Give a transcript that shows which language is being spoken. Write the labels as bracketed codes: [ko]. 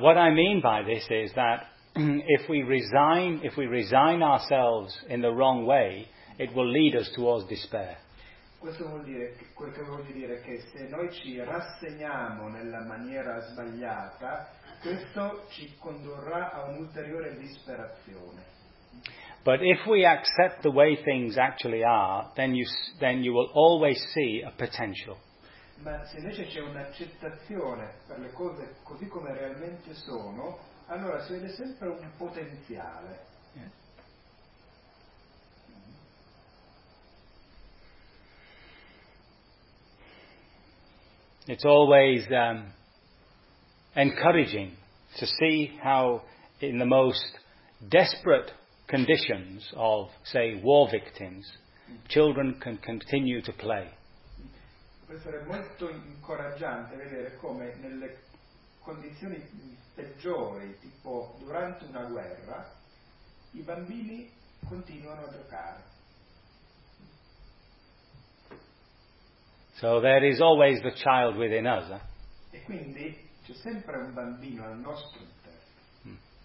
[en] What I mean by this is that if we resign ourselves in the wrong way, it will lead us towards despair. [it] Questo vuol dire, quel che voglio dire è che se noi ci rassegniamo nella maniera sbagliata, questo ci condurrà a un'ulteriore disperazione. [en] But if we accept the way things actually are, then you will always see a potential. [it] Ma se invece c'è un'accettazione per le cose così come realmente sono, allora si vede sempre un potenziale. [en] It's always encouraging to see how in the most desperate conditions of, say, war victims, children can continue to play. [it] Può essere molto incoraggiante vedere come nelle condizioni peggiori, tipo durante una guerra, i bambini continuano a giocare. [en] So there is always the child within us. [it] E quindi c'è sempre un bambino al nostro interno.